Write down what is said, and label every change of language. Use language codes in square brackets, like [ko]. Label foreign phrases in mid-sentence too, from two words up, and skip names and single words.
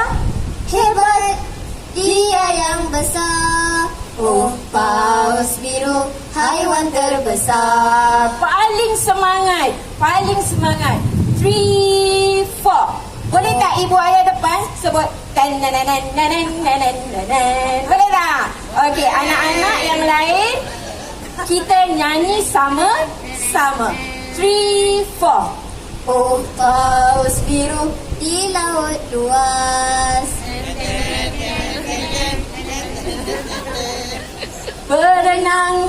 [ms] Hebat, dia yang besar. Oh, paus biru, haiwan terbesar. paling semangat. Paling semangat. 3, 4. Boleh tak ibu ayah depan sebut tan nan nan nan nan nan nan nan. Boleh tak? Okey, anak-anak yang lain Kita nyanyi sama-sama. 3, 4. Oh paus biru di laut luas, Berenang,